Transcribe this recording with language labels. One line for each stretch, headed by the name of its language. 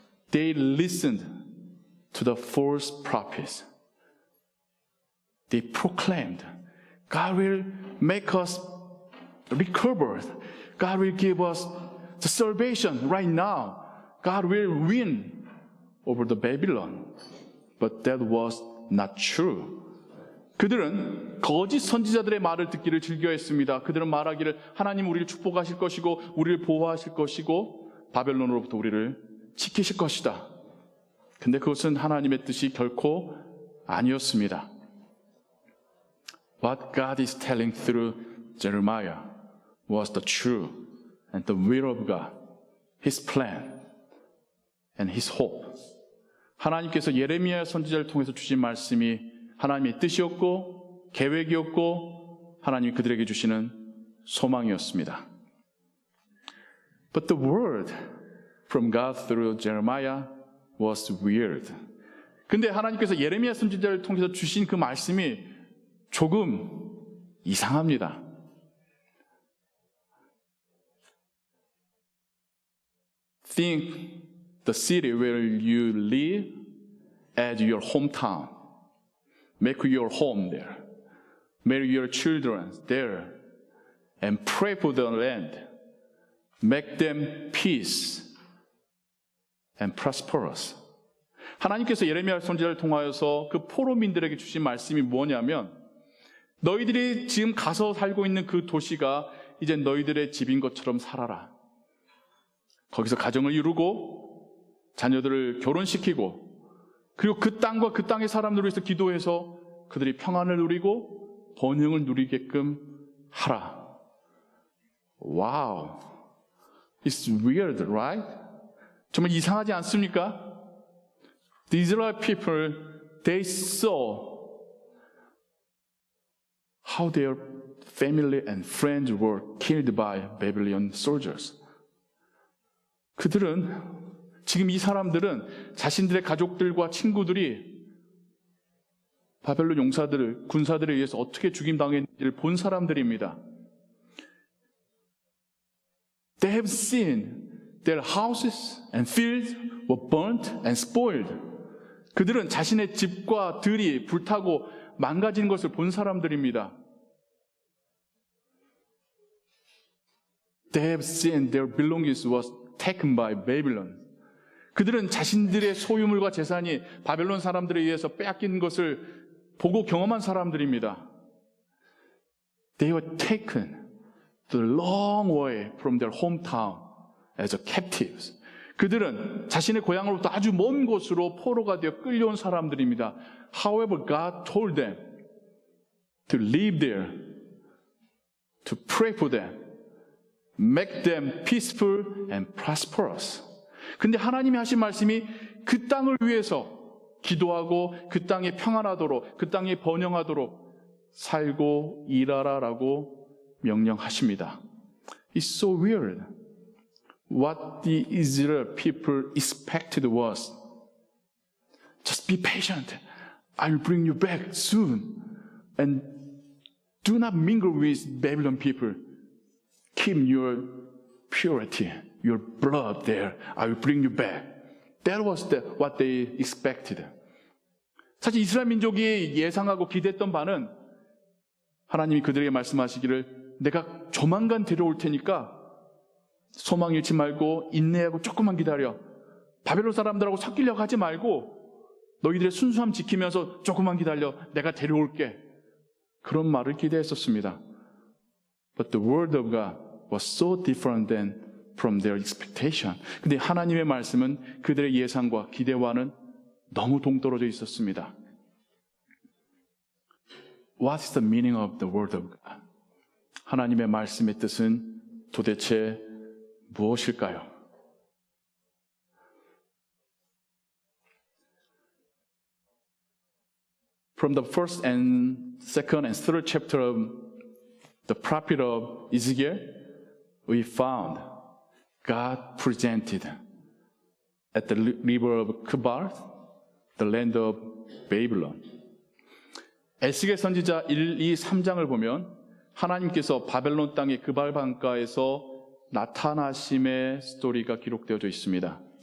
English: They listened to the false prophets. They proclaimed, God will make us recover. God will give us the salvation right now. God will win over the Babylon. But that was not true.
Korean: 그들은 거짓 선지자들의 말을 듣기를 즐겨했습니다. 그들은 말하기를 하나님 우리를 축복하실 것이고 우리를 보호하실 것이고 바벨론으로부터 우리를 지키실 것이다. 근데 그것은 하나님의 뜻이 결코 아니었습니다.
English: What God is telling through Jeremiah was the true and the will of God, His plan and His hope.
Korean: 하나님께서 예레미야 선지자를 통해서 주신 말씀이 하나님의 뜻이었고 계획이었고 하나님이 그들에게 주시는 소망이었습니다.
English: But the word from God through Jeremiah was weird.
Korean: 근데 하나님께서 예레미야 선지자를 통해서 주신 그 말씀이 조금 이상합니다.
English: Think the city where you live as your hometown. Make your home there. Marry your children there. And pray for the land. Make them peace and prosperous.
Korean: 하나님께서 예레미야 선지자를 통하여서 그 포로민들에게 주신 말씀이 뭐냐면 너희들이 지금 가서 살고 있는 그 도시가 이제 너희들의 집인 것처럼 살아라. 거기서 가정을 이루고 자녀들을 결혼시키고 그리고 그 땅과 그 땅의 사람들을 위해서 기도해서 그들이 평안을 누리고 번영을 누리게끔 하라.
English: 와우. It's weird, right?
Korean: 정말 이상하지 않습니까?
English: The Israel people, they saw how their family and friends were killed by Babylonian soldiers.
Korean: 그들은, 지금 이 사람들은 자신들의 가족들과 친구들이 바벨론 용사들, 군사들에 의해서 어떻게 죽임당했는지를 본 사람들입니다.
English: They have seen their houses and fields were burnt and spoiled.
Korean: 그들은 자신의 집과 들이 불타고 망가진 것을 본 사람들입니다.
English: They have seen their belongings was taken by Babylon.
Korean: 그들은 자신들의 소유물과 재산이 바벨론 사람들에 의해서 빼앗긴 것을 보고 경험한 사람들입니다.
English: They were taken the long way from their hometown as a captives.
Korean: 그들은 자신의 고향으로부터 아주 먼 곳으로 포로가 되어 끌려온 사람들입니다.
English: However, God told them to live there, to pray for them, make them peaceful and prosperous.
Korean: 근데 하나님이 하신 말씀이 그 땅을 위해서 기도하고 그 땅이 평안하도록, 그 땅이 번영하도록 살고 일하라라고 명령하십니다.
English: It's so weird. What the Israel people expected was, just be patient. I will bring you back soon. And do not mingle with Babylon people. Keep your purity, your blood there. I will bring you back. That was what they expected.
Korean: 사실 이스라엘 민족이 예상하고 기대했던 바는 하나님이 그들에게 말씀하시기를 내가 조만간 데려올 테니까 소망 잃지 말고 인내하고 조금만 기다려. 바벨론 사람들하고 섞이려고 하지 말고 너희들의 순수함 지키면서 조금만 기다려. 내가 데려올게. 그런 말을 기대했었습니다.
English: But the word of God was so different than from their expectation.
Korean: 근데 하나님의 말씀은 그들의 예상과 기대와는 너무 동떨어져 있었습니다.
English: What is the meaning of the word of God?
Korean: 하나님의 말씀의 뜻은 도대체 무엇일까요?
English: From the first and second and third chapter of the prophet of Ezekiel, we found God presented at the river of Kebar, the land of Babylon.
Korean: 에스겔 선지자 1, 2, 3장을 보면 하나님께서 바벨론 땅의 그발 강가에서 나타나심의 스토리가 기록되어져 있습니다.